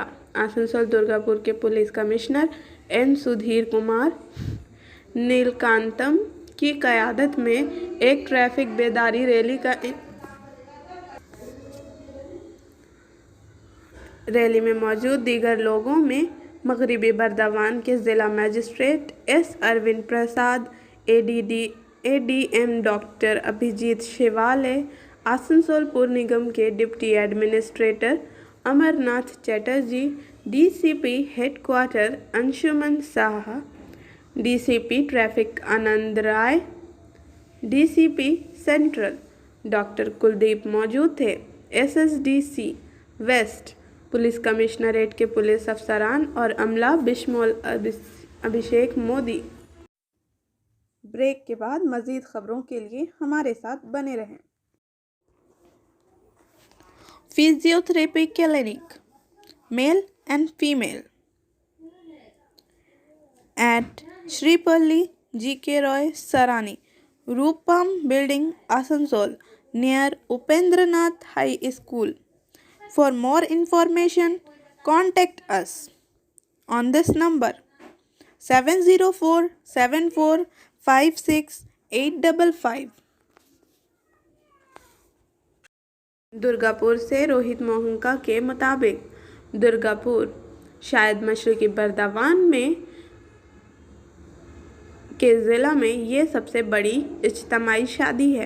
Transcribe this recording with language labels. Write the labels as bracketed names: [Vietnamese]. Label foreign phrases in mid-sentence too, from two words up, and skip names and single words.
[Urdu] آسنسول درگاپور کے [English] Police Commissioner [Urdu] این سدھیر کمار نیلکانتم کی قیادت میں ایک ٹریفک بیداری ریلی میں موجود دیگر لوگوں میں مغربی بردوان کے ضلع مجسٹریٹ ایس اروند پرساد، [English] ADM Doctor [Urdu] ابھیجیت شیوالے، آسنسول پور نگم کے [English] Deputy Administrator [Urdu] امر ناتھ چیٹرجی، [English] DCP Head Quarter [Urdu] انشمن ساہا، [English] DCP Traffic [Urdu] آنند رائے، [English] DCP Central Doctor [Urdu] کلدیپ موجود تھے۔ [English] S S D C West Police Commissionerate [Urdu] کے پولیس افسران اور عملہ بشمول ابھیشیک مودی۔ بریک کے بعد مزید خبروں کے لیے ہمارے ساتھ بنے رہیں۔ [English] Physio Therapy Clinic Male and Female at Shripally G K Roy Sarani Rupam Building آسنسول near Upendra Nath High School. For more information, contact us on this number 70474568555. [Urdu] درگاپور سے روہت موہنکا کے مطابق درگاپور شاید مشرقی بردوان میں کے ضلع میں یہ سب سے بڑی اجتماعی شادی ہے۔